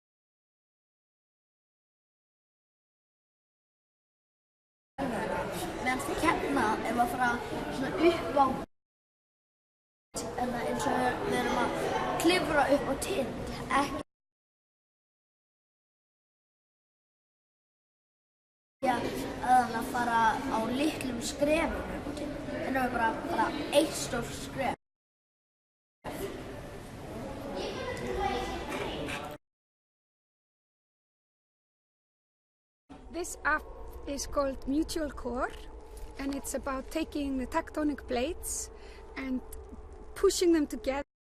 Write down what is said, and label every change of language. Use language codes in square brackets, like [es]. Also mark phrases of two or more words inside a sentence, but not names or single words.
[is] meðan hérna erum við að fara svona upp á eins og við erum að klifra upp á tind, ekki að fara á litlum skrefum upp á tind. En það er bara eitt stórt skref. [en] This app is called Mutual Core, and it's about taking the tectonic plates and pushing them together